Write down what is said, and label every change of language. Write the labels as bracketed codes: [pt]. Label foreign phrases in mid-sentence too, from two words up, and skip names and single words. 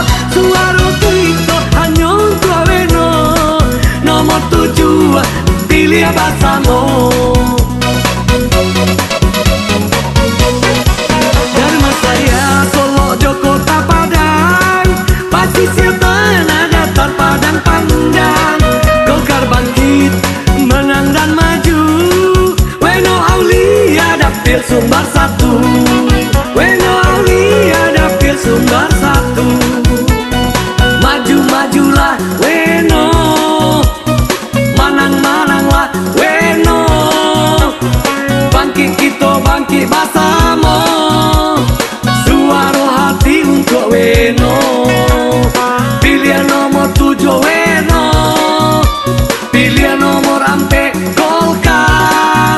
[min] Suara kito hanya untuk Weno, nomor 7 pilih basamo. Dharmasraya Solok Joko Padang, Pasisia Tanah datar padang pandang. [id] Golkar Bangkit menang dan maju, Weno Aulia dapil sumber 1. Weno Aulia dapil sumber 1. [min] Maju-majulah Weno, manang-mananglah Weno. Bangkit kito bangkit basamo, suara hati untuk Weno. Pilihan nomor 7 Weno, pilihan nomor ampe Golkar.